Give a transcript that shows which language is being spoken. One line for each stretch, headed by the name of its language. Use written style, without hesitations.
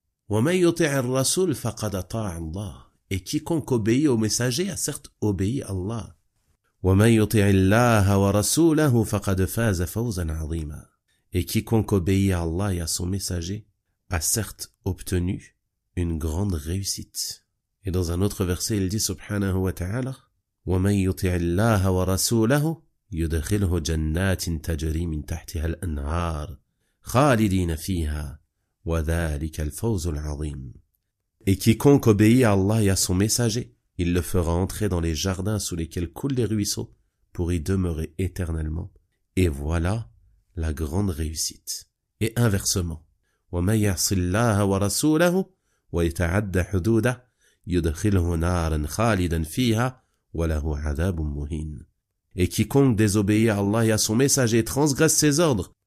Arabic: وَمَن يُطِعِ الرَّسُولَ فَقَدْ أَطَاعَ اللَّهَ.
French: Et quiconque obéit au messager a certes obéi à Allah.
Arabic: وَمَن يُطِعِ اللَّهَ وَرَسُولَهُ فَقَدْ فَازَ فَوْزًا عَظِيمًا.
French: Et quiconque obéit à Allah et à son messager a certes obtenu une grande réussite. Et dans un autre verset, il dit
Arabic: subhanahu wa ta'ala, وَمَن يُطِعِ اللَّهَ وَرَسُولَهُ يُدْخِلْهُ جَنَّاتٍ تَجْرِي مِنْ تَحْتِهَا الْأَنْهَارُ خَالِدِينَ فِيهَا وَذَلِكَ الْفَوْزُ الْعَظِيمُ.
French: Et quiconque obéit à Allah et à son messager, il le fera entrer dans les jardins sous lesquels coulent les ruisseaux pour y demeurer éternellement. Et voilà la grande réussite. Et inversement,
Arabic: وَمَن يَعْصِ اللَّهَ وَرَسُولَهُ وَيَتَعَدَّ حُدُودَهُ يُدْخِلْهُ نَارًا خَالِدًا فِيهَا وَلَهُ عَذَابٌ مُهِينٌ.
French: Et quiconque désobéit à Allah et à son messager transgresse ses ordres